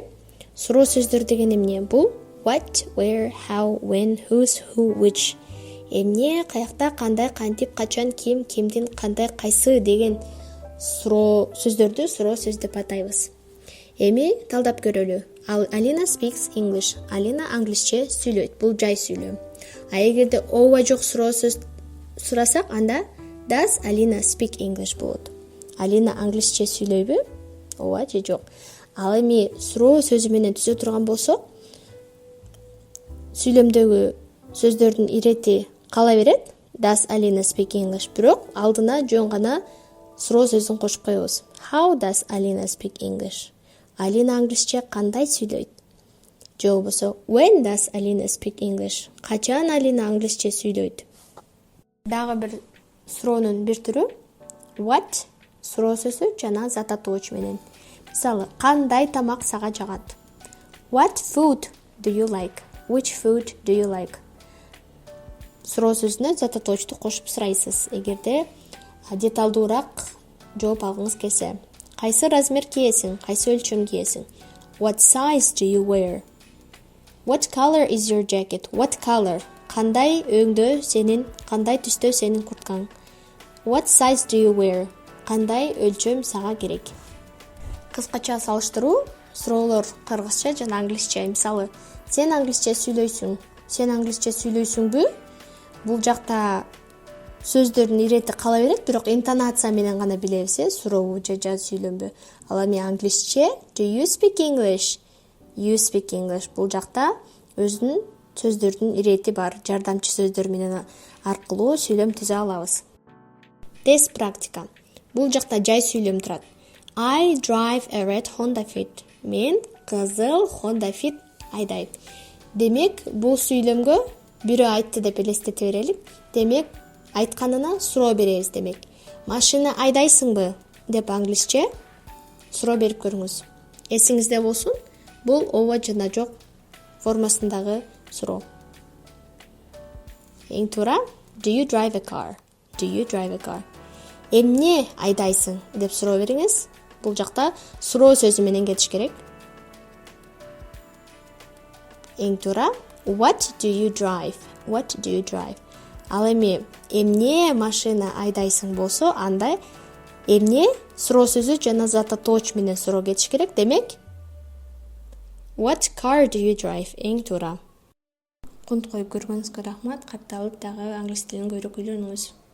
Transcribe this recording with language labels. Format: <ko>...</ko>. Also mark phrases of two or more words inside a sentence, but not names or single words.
<ky>Суроо сөздөр деген эмне?</ky> <en>Бул what, where, how, when, whose, who, which.</en> <ky>Эмне, каякта, кандай, кантип, качан, ким, кимдин, кандай, кайсы деген суроо сөздөрдү суроо сөз деп атайбыз. Эми талдап көрөлү.</ky> <en>Алина speaks English.</en> <ky>Алина англисче сүйлөйт. Бул жай сүйлөм. А эгерде ооба жок суроо сөз сурасак, анда</ky> <en>does Алина speak English</en> <ky>болот. Алина англисче сүйлөйбү? Ооба же жок. Ал эми суроо сөзү менен түзө турган болсок, сүйлөмдөгү сөздөрдүн ирети кала берет.</ky> <en>Does Алина speak English?</en> <ky>Бирок алдына жөн гана суроо сөзүн кошуп коебуз.</ky> <en>How does Алина speak English?</en> <ky>Алина англисче кандай сүйлөйт? Же болбосо</ky> <en>when does Алина speak English?</en> <ky>Качан Алина англисче сүйлөйт? Дагы бир суроонун бир түрү what суроо сөзү жана зат атоочу менен. Мисалы, кандай тамак сага жагат?</ky> <en>What food do you like? Which food do you like?</en> <ky>Суроо сөзүнө зат атоочту кошуп сурайсыз. Эгерде деталдуураак жооп алгыңыз келсе, кайсы размер кийесиң, кайсы өлчөм кийесиң?</ky> <en>What size do you wear? What color is your jacket? What color?</en> <ky>Кандай өңдө сенин, кандай түстө сенин курткаң?</ky> <en>What size do you wear?</en> <ky>Кандай өлчөм сага керек? Кыскача салыштыруу суроолор кыргызча жана англисче. Мисалы, сен англисче сүйлөйсүң. Сен англисче сүйлөйсүңбү? Бул жакта сөздөрдүн ирети кала берет, бирок интонация менен гана билебиз, сурообу же жай сүйлөмбү. Ал эми англисче</ky> <en>do you speak English? You speak English.</en> <ky>Бул жакта өзүнүн сөздөрдүн ирети бар. Жардамчы сөздөр менен аркылуу сүйлөм түзө алабыз. Тест практика. Бул жакта жай сүйлөм турат.</ky> <en>I drive a red Honda Fit.</en> <ky>Мен кызыл Honda Fit айдайм. Демек, бул сүйлөмгө бирөө айтты деп элестете берелик. Демек, айтканына суроо беребиз демек. Машина айдайсыңбы деп англисче суроо берип көрүңүз. Эсиңизде болсун, бул ооба жана жок формасындагы суроо. Эң туура</ky> <en>do you drive a car? Do you drive a car?</en> <ky>Эмне айдайсың деп суроо бериңиз. Бул жакта суроо сөзү менен кетиш керек. Эң туура</ky> <en>what do you drive? What do you drive?</en> <ky>Ал эми эмне машина айдайсың болсо, анда эмне суроо сөзү жана зат атооч менен суроо кетиш керек.</ky> <en>Демек what car do you drive?</en> <ky>Эң туура. Конт коюп көргөнүзгө рахмат. Катталып дагы англис тилин көбүрөөк үйлөнүңүз.</ky>